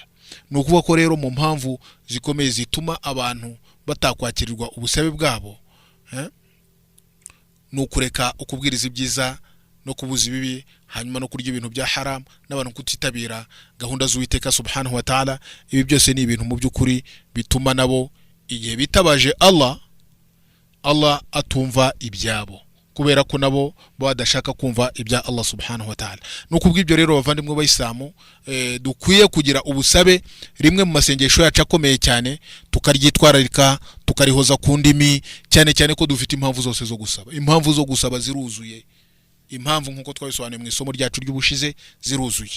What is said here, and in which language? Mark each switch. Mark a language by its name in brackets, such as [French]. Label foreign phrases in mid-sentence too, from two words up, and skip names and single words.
[Kinyarwanda] Nukuvuga ko rero mu mpamvu zikomeye zituma abantu batakwakirirwa ubusabe bwabo, nukureka ukubwiriza ibyiza no kubuza ibibi, hanyuma no kurya ibintu bya haram, n'abantu kutitabira gahunda z'Uwiteka [Arabic] سبحانه وتعالى. [Kinyarwanda] Ibi byose ni ibintu mu by'ukuri bituma nabo igihe bitabaje Allah atumva ibyabo, kubera ko nabo badashaka kumva ibya Allah [Arabic] سبحانه وتعالى. [Kinyarwanda] Nukubw'ibyo rero bavandimwe b'Abayisilamu, dukwiye kugira ubusabe rimwe mu masengesho yacu akomeye cyane, tukaryitwararika, tukarihoza ku ndimi, cyane cyane ko dufite impamvu zose zo gusaba. Impamvu zo gusaba ziruzuye, impamvu nkuko twabisobanuye mu isomo ryacu ry'ubushize ziruzuye.